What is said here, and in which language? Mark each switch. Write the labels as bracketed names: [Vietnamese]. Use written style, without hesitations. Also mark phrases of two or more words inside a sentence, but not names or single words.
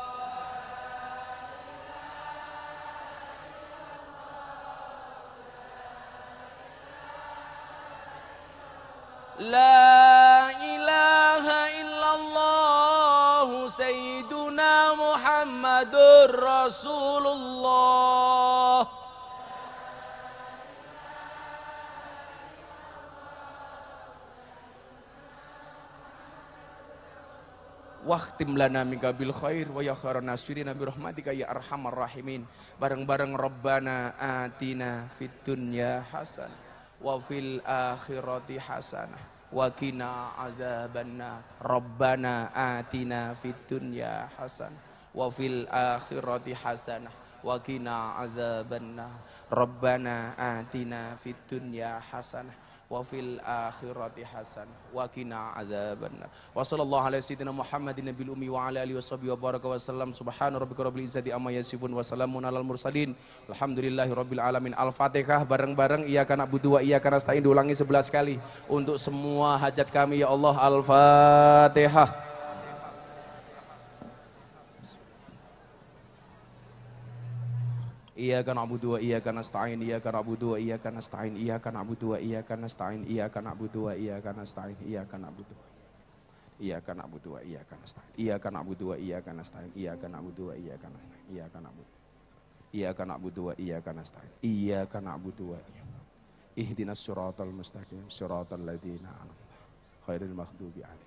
[Arabic] لا إله إلا الله سيدنا محمد رسول الله. واختم لنا منك بالخير يا خير الناصرين برحمتك يا أرحم الراحمين. Bareng-bareng ربنا آتنا في الدنيا حسنة وفي الآخرة حسنة وقنا عذاب النار. ربنا آتنا في الدنيا حسنة وفي الآخرة حسنة وقنا عذاب النار. ربنا آتنا في الدنيا حسنة وفي الآخرة حسنة وقنا عذاب النار. وصلى الله على سيدنا محمد النبي الأمي وعلى آله وصحبه وبارك وسلم. سبحان ربك رب العزة عما يصفون وسلام على المرسلين الحمد لله رب العالمين. [Javanese] Al-Fatihah bareng-bareng, [Arabic] إياك نعبد وإياك نستعين, [Indonesian] diulangi 11 kali untuk semua hajat kami, ya Allah. [Arabic] Al-Fatihah. إياك نعبد وإياك نستعين، إياك نعبد وإياك نستعين، إياك نعبد وإياك نستعين، إياك نعبد وإياك نستعين، إياك نعبد إياك نعبد وإياك نستعين، إياك نعبد وإياك نستعين، إياك نعبد وإياك نستعين، إياك نعبد إياك نعبد وإياك نستعين، إياك نعبد واهدنا الصراط المستقيم صراط الذين أنعمت غير المغضوب عليهم.